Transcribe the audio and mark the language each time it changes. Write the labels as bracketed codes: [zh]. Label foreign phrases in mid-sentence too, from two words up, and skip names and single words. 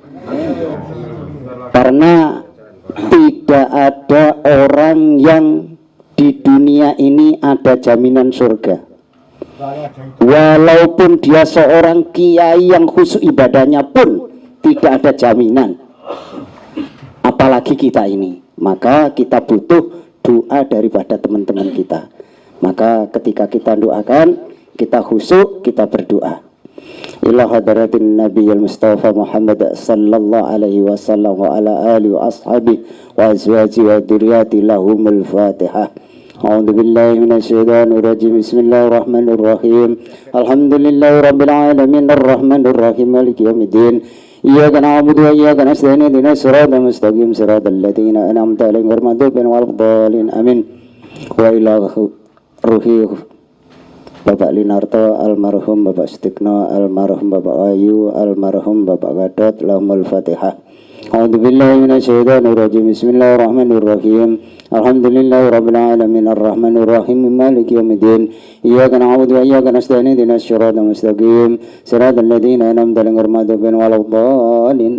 [id] karena tidak ada orang yang di dunia ini ada jaminan surga, walaupun dia seorang kiai yang khusyuk ibadahnya pun tidak ada jaminan, apalagi kita ini. Maka kita butuh doa daripada teman-teman kita. Maka ketika kita doakan, kita khusyuk, kita berdoa. [ar] إلى حضرة النبي المصطفى محمد صلى الله عليه وسلم وعلى آله وأصحابه وأزواجه وذرياته لهم الفاتحة. أعوذ بالله من الشيطان الرجيم بسم الله الرحمن الرحيم. الحمد لله رب العالمين الرحمن الرحيم مالك يوم الدين. إياك نعبد وإياك نستعين اهدنا الصراط المستقيم صراط الذين أنعمت عليهم غير المغضوب عليهم ولا الضالين. آمين وإلى روح [id] Bapak Linarto almarhum, Bapak Sutikno almarhum, Bapak Ayu almarhum, Bapak Gadot [ar] لهم الفاتحة. أعوذ بالله من الشيطان الرجيم بسم الله الرحمن الرحيم. الحمد لله رب العالمين الرحمن الرحيم مالك يوم الدين. إياك نعبد وإياك نستعين اهدنا الصراط المستقيم صراط الذين أنعمت عليهم غير المغضوب عليهم ولا الضالين.